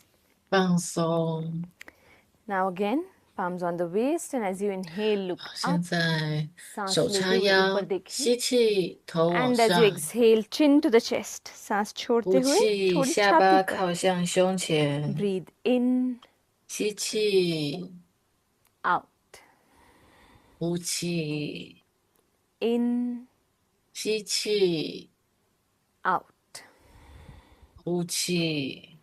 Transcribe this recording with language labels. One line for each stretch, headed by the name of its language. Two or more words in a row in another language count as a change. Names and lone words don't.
Chinese: 放松。
English: Now again, palms on the waist, and as you inhale, look
Chinese: 现
English: up.
Chinese: 在
Hindi: सांस
Chinese: 手
Hindi: लेते
Chinese: 叉
Hindi: हुए
Chinese: 腰
Hindi: ऊपर，देखिए.
Chinese: 吸气，头往
English: And as you
Chinese: 上，
English: exhale, chin to the chest.
Hindi: सांस छोड़ते
Chinese: 呼
Hindi: हुए
Chinese: 气，
Hindi: थोड़ी
Chinese: 下
Hindi: छाती
Chinese: 巴
Hindi: पर.
Chinese: 靠向胸前，
English: Breathe in,
Chinese: 吸气，
English: out,
Chinese: 呼气，
English: in,
Chinese: 吸气，
English: out,
Chinese: 呼气，